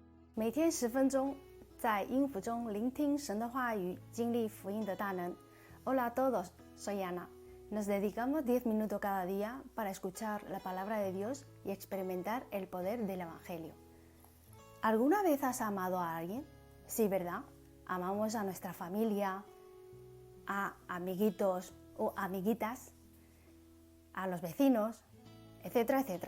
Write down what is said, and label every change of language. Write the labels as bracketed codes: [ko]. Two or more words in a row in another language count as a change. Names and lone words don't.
[zh] 每天10分钟，在音符中聆听神的话语，经历福音的大能。 [es] Hola a todos, soy Ana. Nos dedicamos 10 minutos cada día para escuchar la palabra de Dios y experimentar el poder del Evangelio. ¿Alguna vez has amado a alguien? Sí, ¿verdad? Amamos a nuestra familia, a amiguitos o amiguitas, a los vecinos, etcétera, etcétera.